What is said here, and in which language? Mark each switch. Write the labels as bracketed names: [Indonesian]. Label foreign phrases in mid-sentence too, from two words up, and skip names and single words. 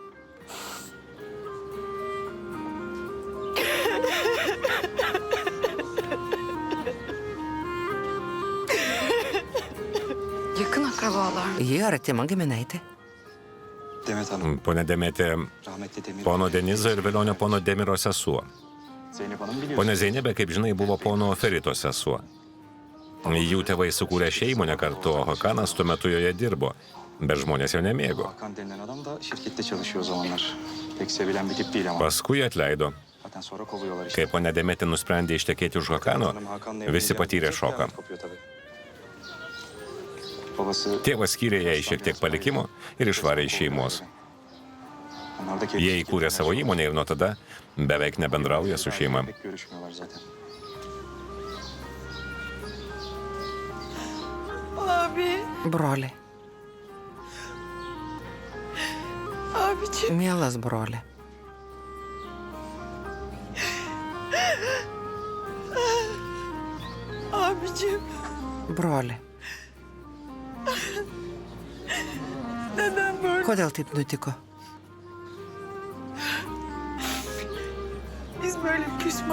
[Turkish] Yakın akrabalar. [Lithuanian] ji artima giminaitė. [Turkish] Demet Hanım. [Lithuanian] Pone Demetė, [Turkish] Rahmetli Demir. [Lithuanian] pono Denizo ir vėlionio pono Demiro sesuo. [Turkish] Zeynep Hanım biliyorsun. [Lithuanian] Pone Zeinebė, kaip žinai, buvo pono Ferito sesuo. Jų tėvai sukūrė šeimą kartu, o Hakanas tuo metu joje dirbo, bet žmonės jo nemėgo. [Turkish] Hakan denilen adam da şirkette çalışıyor o zamanlar. Pek sevilen bir tip değil ama. [Lithuanian] Paskui atleido. [Turkish] Zaten sonra kovuyorlar işte. [Lithuanian] Kai pone Demetė nusprendė ištekėti už Hakano, [Turkish] Hanım Hakan'la [Lithuanian] visi [Turkish] evlenince [Lithuanian] patyrė [Turkish] çok [Lithuanian] šoką. [Turkish] kıyamet kopuyor tabii. Babası... [Lithuanian] Tėvas skyrė jai šiek tiek palikimo ir išvarė iš šeimos. [Turkish] Onlar da kendi [Lithuanian] Jie įkūrė savo įmonę ir nuo tada beveik nebendrauja su šeima. [Turkish] Pek görüşmüyorlar zaten. Abi, [Lithuanian] Broli, [Turkish] abiciğim. [Lithuanian] mielas broli. [Turkish] Abiciğim. [Lithuanian] Broli, [Turkish] Neden böyle? [Lithuanian] kodėl taip nutiko? [Turkish] Biz böyle küsme.